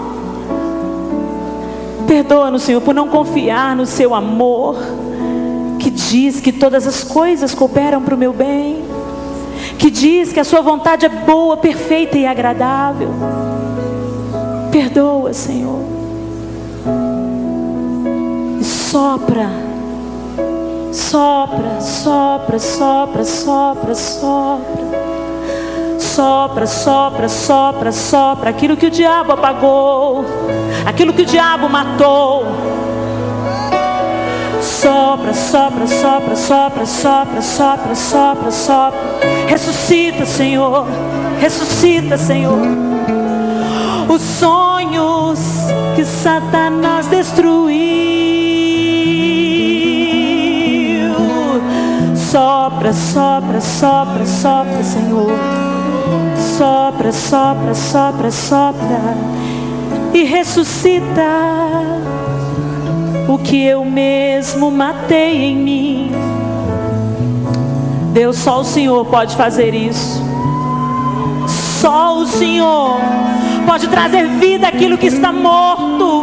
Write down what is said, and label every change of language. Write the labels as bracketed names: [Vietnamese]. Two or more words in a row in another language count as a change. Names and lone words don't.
[Portuguese] Perdoa-nos, Senhor, por não confiar no seu amor, que diz que todas as coisas cooperam para o meu bem, que diz que a sua vontade é boa, perfeita e agradável. Perdoa, Senhor. E sopra, sopra, sopra, sopra, sopra, sopra. Sopra, sopra, sopra, sopra aquilo que o diabo apagou, aquilo que o diabo matou. Sopra, sopra, sopra, sopra, sopra, sopra, sopra, sopra. Ressuscita, Senhor. Ressuscita, Senhor. Os sonhos que Satanás destruiu. Sopra, sopra, sopra, sopra, Senhor. Sopra, sopra, sopra, sopra e ressuscita o que eu mesmo matei em mim. Deus, só o Senhor pode fazer isso. Só o Senhor pode trazer vida àquilo que está morto.